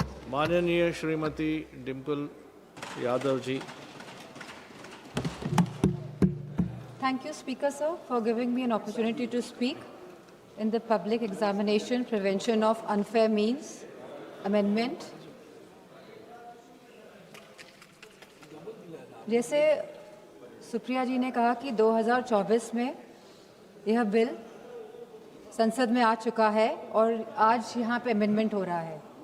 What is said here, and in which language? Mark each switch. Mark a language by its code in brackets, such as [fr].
[hi] माननीय Shrimati Dimple Yadav ji. [en] Thank you, Speaker, sir, for giving me an opportunity to speak in the Public Examination Prevention of Unfair Means Amendment. [hi] जैसे सुप्रिया जी ने कहा कि 2024 में यह बिल संसद में आ चुका है और आज यहाँ पे अमेंडमेंट हो रहा है।